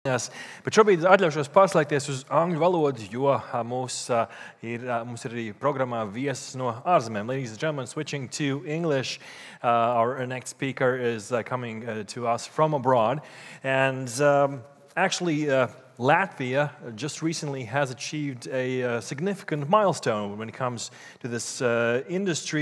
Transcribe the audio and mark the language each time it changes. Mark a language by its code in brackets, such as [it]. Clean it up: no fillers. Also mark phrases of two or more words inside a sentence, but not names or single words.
[lv] Bet šobrīd atļaušos pārslēgties uz angļu valodu, jo mums ir arī programmā viesis no ārzemēm. [en] Ladies and gentlemen, switching to English, our next speaker is coming to us from abroad. And actually, Latvia just recently has achieved a significant milestone when it comes to this industry.